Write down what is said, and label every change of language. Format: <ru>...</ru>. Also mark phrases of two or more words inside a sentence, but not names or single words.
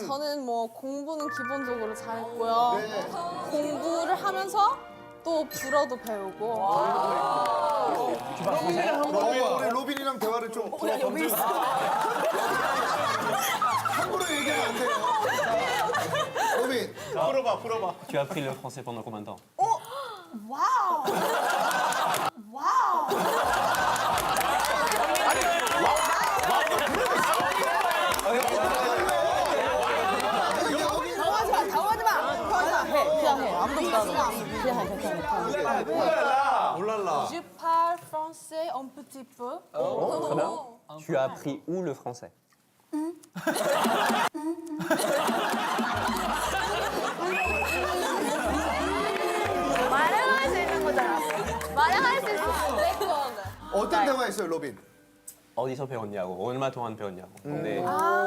<ko>저는 뭐 공부는 기본적으로 잘했고요. 공부를 하면서 또 불어도 배우고. 우리 로빈이랑 대화를 좀. 여기 있어. 함부로 얘기하면 안 돼요. 로빈. 풀어봐.</ko> <fr>Tu as appris le français pendant combien de temps?</fr> <ko>와우. 당황하지 마. 그냥 해. 아무도 못 알아. 그냥 해. 괜찮아. 올랄라.</ko> <fr>Je parle français un petit peu. Très bien. Tu as appris où le français?</fr> <ko>말을 할 수 있는 거잖아. 말을 할 수 있어. 어떤 대화했어요, 로빈? 어디서 배웠냐고, 얼마 동안 배웠냐고.</ko>